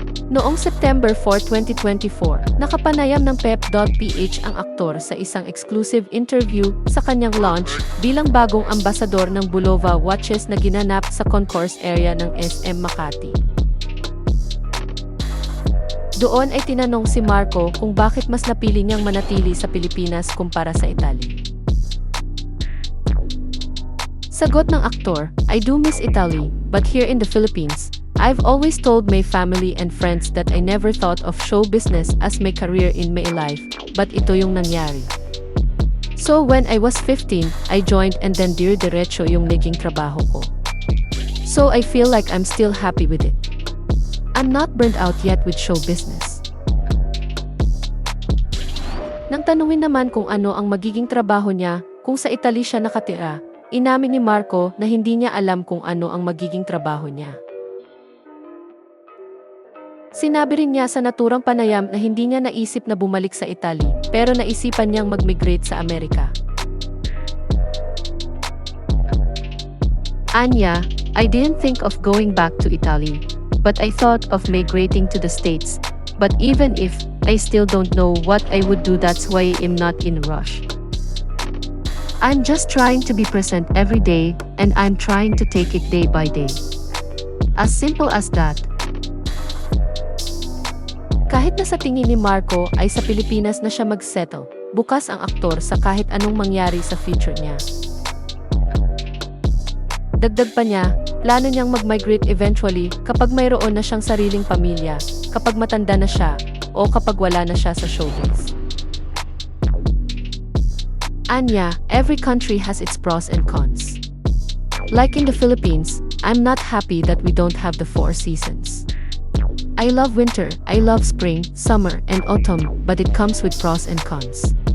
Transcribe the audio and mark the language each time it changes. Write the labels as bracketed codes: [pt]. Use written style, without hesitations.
[tl] Noong September 4, 2024, nakapanayam ng Pep.ph ang aktor sa isang exclusive interview sa kanyang launch bilang bagong ambasador ng Bulova Watches na ginanap sa concourse area ng SM Makati. Doon ay tinanong si Marco kung bakit mas napili niyang manatili sa Pilipinas kumpara sa Italy. Sagot ng aktor, [en] "I do miss Italy, but here in the Philippines, I've always told my family and friends that I never thought of show business as my career in my life, but [tl] ito yung nangyari. [en] So when I was 15, I joined and then [tl] dire-diretso yung naging trabaho ko. [en] So I feel like I'm still happy with it. I'm not burned out yet with show business." [tl] Nang tanungin naman kung ano ang magiging trabaho niya kung sa Italy siya nakatira, inamin ni Marco na hindi niya alam kung ano ang magiging trabaho niya. Sinabi rin niya sa naturang panayam na hindi niya naisip na bumalik sa Italy, pero naisipan niyang mag-migrate sa Amerika. [en] Anya, "I didn't think of going back to Italy, but I thought of migrating to the States. But even if, I still don't know what I would do, that's why I'm not in a rush. I'm just trying to be present every day, and I'm trying to take it day by day. As simple as that." [tl] Kahit na sa tingin ni Marco ay sa Pilipinas na siya mag-settle, bukas ang aktor sa kahit anong mangyari sa future niya. Dagdag pa niya, plano niyang mag-migrate eventually kapag mayroon na siyang sariling pamilya, kapag matanda na siya, o kapag wala na siya sa showbiz. [en] Anya, every country has its pros and cons. Like in the Philippines, I'm not happy that we don't have the 4 seasons. I love winter, I love spring, summer, and autumn, but it comes with pros and cons.